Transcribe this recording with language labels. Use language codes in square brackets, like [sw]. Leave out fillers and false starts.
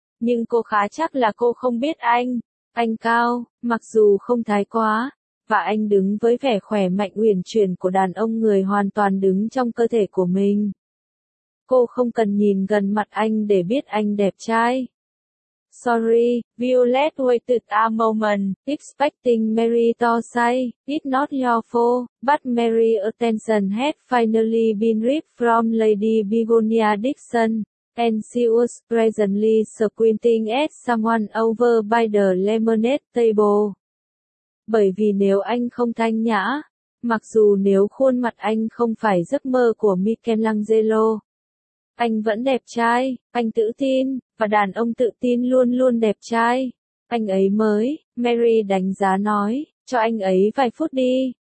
[vi] Nhưng cô khá chắc là cô không biết anh. Anh cao, mặc dù không thái quá, và anh đứng với vẻ khỏe mạnh uyển chuyển của đàn ông người hoàn toàn đứng trong cơ thể của mình. Cô không cần nhìn gần mặt anh để biết anh đẹp trai. [en] Sorry, Violet waited a moment, expecting Mary to say, it's not your fault, but Mary's attention had finally been ripped from Lady Begonia Dixon. And she was presently squinting at someone over by the lemonade table. [vi] Bởi vì nếu anh không thanh nhã, mặc dù nếu khuôn mặt anh không phải giấc mơ của Michelangelo, anh vẫn đẹp trai, anh tự tin, và đàn ông tự tin luôn luôn đẹp trai. Anh ấy mới, Mary đánh giá nói, cho anh ấy vài phút đi.